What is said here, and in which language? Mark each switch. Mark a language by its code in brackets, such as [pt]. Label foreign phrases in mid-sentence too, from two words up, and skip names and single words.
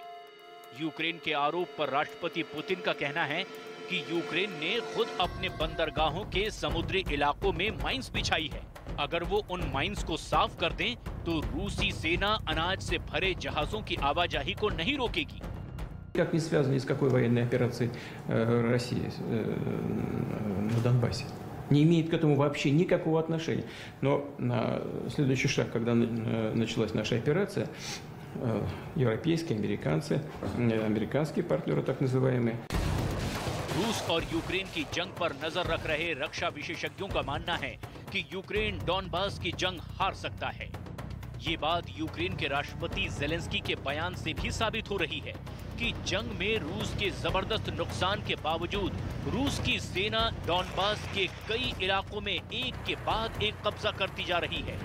[hi] यूक्रेन के आरोप पर राष्ट्रपति पुतिन का कहना है कि यूक्रेन ने खुद अपने बंदरगाहों के समुद्री इलाकों में माइंस बिछाई है। अगर वो उन माइंस को साफ कर दें तो रूसी सेना अनाज से भरे जहाजों की आवाजाही को नहीं रोकेगी। [ru] Как не связано ни с какой военной операцией России на Донбассе. Не имеет к этому вообще никакого отношения. Но следующий шаг, когда началась наша операция, европейские, американские партнеры так называемые. [hi] रूस और यूक्रेन की जंग पर नजर रख रहे रक्षा विशेषज्ञों का मानना है कि यूक्रेन डॉनबास की जंग हार सकता है। ये बात यूक्रेन के राष्ट्रपति ज़ेलेंस्की के बयान से भी साबित हो रही है कि जंग में रूस के जबरदस्त नुकसान के बावजूद रूस की सेना डॉनबास के कई इलाकों में एक के बाद एक कब्जा करती जा रही है।